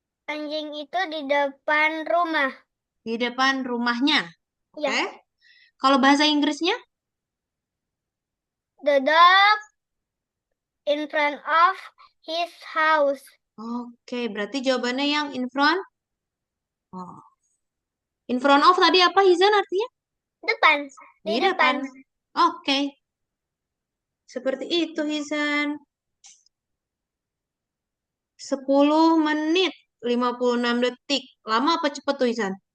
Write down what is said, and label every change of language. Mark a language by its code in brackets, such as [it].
[id] Anjing itu di depan rumah. Di depan rumahnya. Oke. Ya. Kalau bahasa Inggrisnya? [en] The dog in front of his house. [id] Oke, berarti jawabannya yang in front. Oh. In front of tadi apa, Hizan artinya? Depan. Di Di depan. depan. Oke, seperti itu, Hizan. 10 menit 56 detik. Lama apa cepet tuh, Hizan?